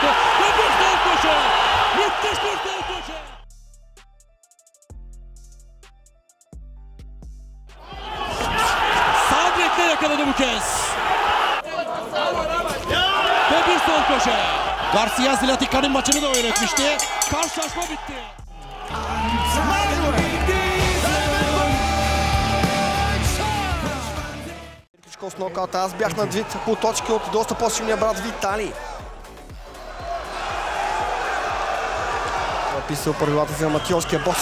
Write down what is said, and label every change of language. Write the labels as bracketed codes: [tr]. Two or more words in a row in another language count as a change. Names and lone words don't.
[tr] Ve bir sol köşe. Müthiş bir sol köşe. Sağ direkte yakaladı bu kez. Ve bir sol köşe. Garcia Zlatika'nın maçını da öğretmişti. Karşılaşma bitti. [bg] С нокаута. Аз бях на 2 по точки от доста по-силния брат Виталий. Написал правилата за аматьорския бокс.